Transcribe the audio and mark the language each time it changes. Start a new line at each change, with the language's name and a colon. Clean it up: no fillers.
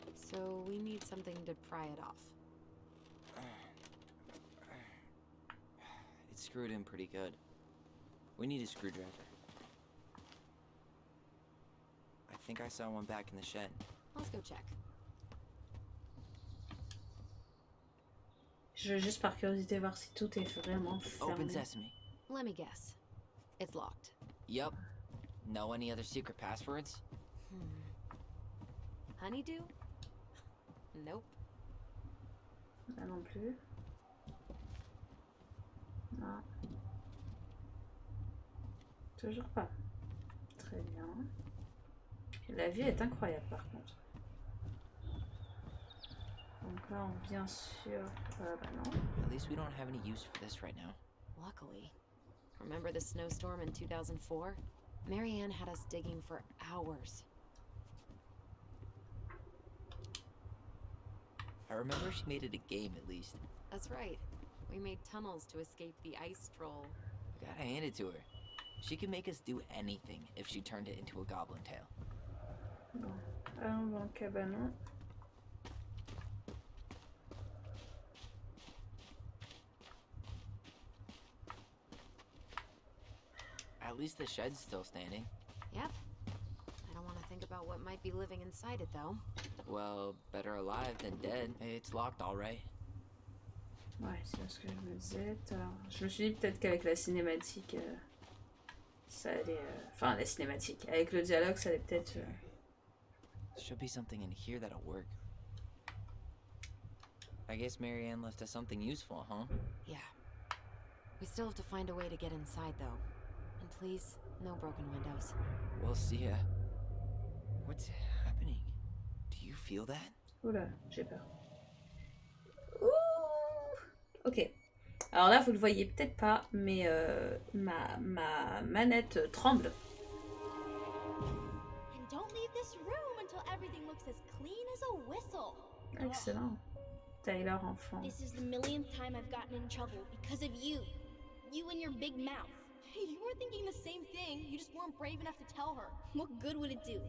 English: So we need something to pry it off. It's screwed in pretty good. We need a screwdriver. I think I saw one back in the shed. Let's go check.
French: Je veux juste par curiosité voir si tout est vraiment
English: Open sesame. Let me guess. It's locked. Yup. Know any other secret passwords? Honeydew? Nope.
French: Là non plus. Non. Toujours pas. Très bien. La vue est incroyable par contre. Donc là on bien sûr... bah non.
English: At least we don't have any use for this right now. Luckily. Remember the snowstorm in 2004? Marianne had us digging for hours. I remember she made it a game at least. That's right. We made tunnels to escape the ice troll. I gotta hand it to her. She could make us do anything if she turned it into a goblin tail.
French: Bon. Allons dans le cabanon.
English: At least the shed's still standing. Yep. I don't want to think about about what might be living inside it, though. Well, better alive than dead. It's locked, all right.
French: Ouais, c'est ce que je me disais. Alors, je me suis dit peut-être qu'avec la cinématique, ça allait... Enfin, la cinématique. Avec le dialogue, ça allait peut-être...
English: Should be something in here that'll work. I guess Marianne left us something useful, huh? Yeah. We still have to find a way to get inside, though. And please, no broken windows. We'll see ya. What's happening? Do you feel that?
French: Oula, j'ai peur. Ouh. Ok. Alors là, vous le voyez peut-être pas, mais ma manette tremble.
English: And don't leave this room until everything looks as clean as a whistle.
French: Excellent. Tyler enfant.
English: This is the millionth time I've gotten in trouble because of you. You and your big mouth. Hey, you were thinking the same thing. You just weren't brave enough to tell her. What good would it do?